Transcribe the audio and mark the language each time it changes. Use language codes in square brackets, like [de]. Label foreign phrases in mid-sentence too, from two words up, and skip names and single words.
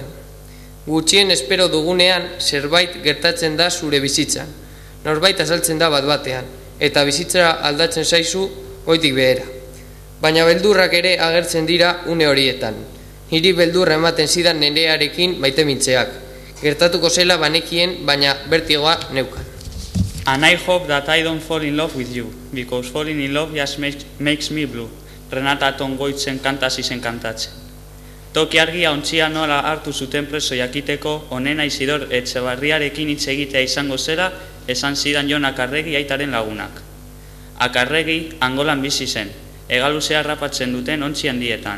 [eu] Gutxien espero dugunean zerbait gertatzen da zure bizitzan, norbait azaltzen da bat-batean, eta bizitza aldatzen zaizu goitik behera. Baina beldurrak ere agertzen dira une horietan. Niri beldurra ematen zidan Nerearekin maite mintzeak. Gertatuko zela banekien, baina bertigoa neukan. [en] And I hope that I don't fall in love with you, because falling in love just makes me blue. [eu] Renata Tongoitzen kantasi zen kantatzen. Toki argia ontzia nola hartu zuten preso jakiteko, onena Isidor Etxebarriarekin hitz egitea izango zela, esan zidan Jon Akarregi aitaren lagunak. Akarregi Angolan bizi zen, hegaluzea harrapatzen duten ontzi handietan.